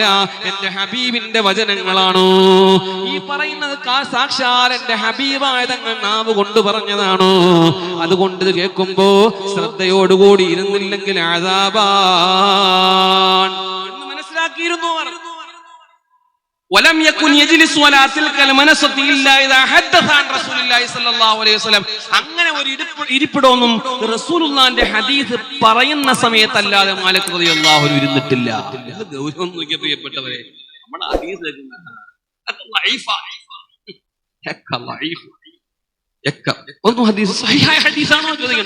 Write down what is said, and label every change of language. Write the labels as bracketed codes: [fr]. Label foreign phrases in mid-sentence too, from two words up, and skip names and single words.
[ml] എന്റെ ഹബീബിന്റെ വചനങ്ങളാണ് ഈ പറയുന്നത്. സാക്ഷാൽ എന്റെ ഹബീബായ തങ്ങൾ നാവ് കൊണ്ട് പറഞ്ഞതാണ്. അതുകൊണ്ട് ഇത് കേൾക്കുമ്പോ ശ്രദ്ധയോടുകൂടി ഇരുന്നില്ലെങ്കിൽ ആദാബാൻ എന്ന് മനസ്സിലാക്കിയിരുന്നു. [ar] ولم يكن يجلس ولا تلك المنصه الا اذا حدث عن رسول الله صلى الله عليه وسلم. [ml] അങ്ങനെ ഒരു ഇരിപ്പിടൊന്നും റസൂലുള്ളാഹിന്റെ ഹദീസ് പറയുന്ന സമയത്തല്ലാതെ മാലിക് [ar] رضي الله عنه [ml] ഇരുന്നിട്ടില്ല. ഇത് ഗൗരവം നോക്കിയ പ്രിയപ്പെട്ടവരെ, നമ്മുടെ ഹദീസ് ഒന്നും ഹദീസ് സഹിഹായ ഹദീസാണോ ചോദിക്കണം.